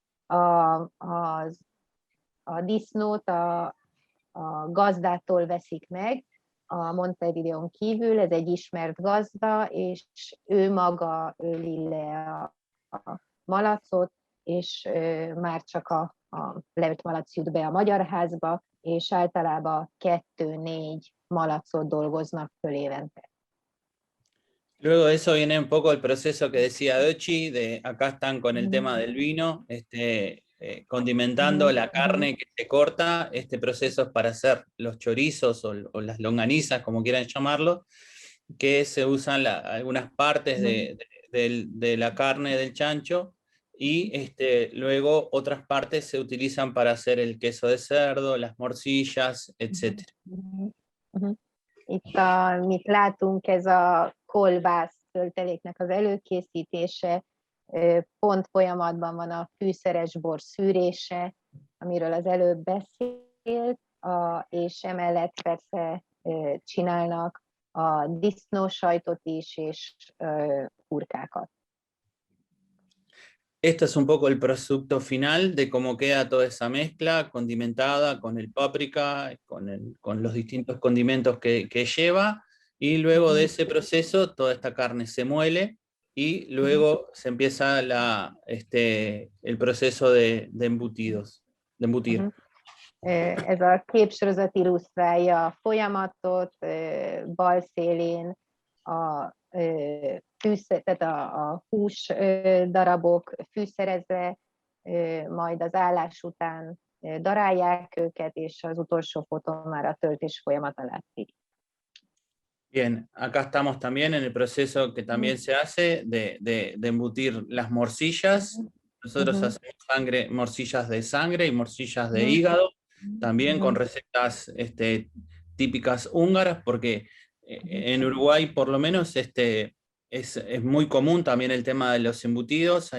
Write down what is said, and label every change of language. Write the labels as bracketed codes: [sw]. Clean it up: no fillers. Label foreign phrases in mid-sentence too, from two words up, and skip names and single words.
[hu] A disznót a gazdától veszik meg, a Montevideón kívül, ez egy ismert gazda, és ő maga öli le a malacot, és már csak a leölt malac jut be a Magyar Házba, és általában 2-4 malacot dolgoznak föl évente. [es] Luego de eso viene un poco el proceso que decía Dochi, de acá están con el tema del vino, condimentando la carne que se corta. Este proceso es para hacer los chorizos o las longanizas, como quieran llamarlo, que se usan algunas partes de la carne del chancho, y luego otras partes se utilizan para hacer el queso de cerdo, las morcillas, etc. [hu] Itt, amit látunk, ez a kolbász tölteléknek az előkészítése, pont folyamatban van a fűszeres bor szűrése, amiről az előbb beszélt, és emellett persze csinálnak a disznósajtot is, és hurkákat. [es] Esto es un poco el producto final de cómo queda toda esa mezcla condimentada con el páprica, con los distintos condimentos que lleva, y luego de ese proceso toda esta carne se muele y luego se empieza el proceso de embutidos, de embutir. [hu] Ez a képsorozat illusztrálja a folyamatot, bal szélén tehát a hús darabok fűszerezve, majd az állás után darálják őket, és az utolsó fotón már a töltés folyamata látszik. [es] Bien, acá estamos también en el proceso que también se hace de embutir las morcillas. Nosotros hacemos morcillas de sangre y morcillas de hígado, también con recetas típicas húngaras, porque en Uruguay por lo menos es muy común también el tema de los embutidos.